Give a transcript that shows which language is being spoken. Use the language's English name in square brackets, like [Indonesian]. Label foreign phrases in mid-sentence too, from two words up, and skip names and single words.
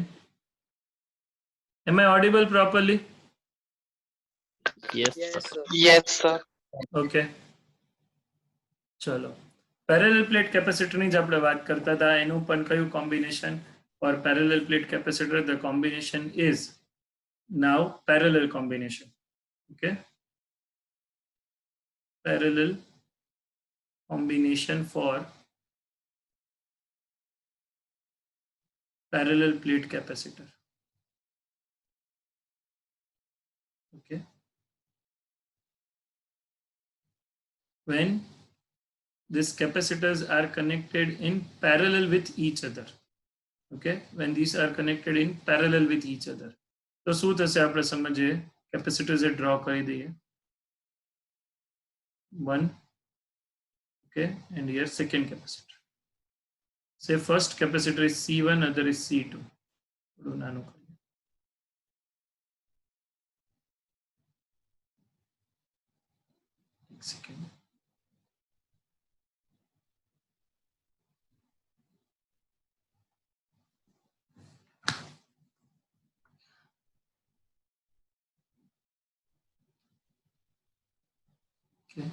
[English] Am I audible properly? Yes. Yes, sir. [Gujarati] Okay. चलो, [English] parallel plate capacitorની [Gujarati] જ આપણે વાત કરતા હતા. એનું પણ કયું કોમ્બિનેશન [English] for parallel plate capacitor? The combination is now parallel combination. Okay, parallel combination for parallel plate capacitor. Okay, when these capacitors are connected in parallel with each other. Okay, when these are connected in parallel with each other, [Gujarati] तो શું થશે આપણે સમજીએ. capacitors એ draw કરી દઈએ. [English] One, okay, and here second capacitor. Say first capacitor is C1, other is C2. [Gujarati] નાનું કરીએ. એક second. [English] Okay.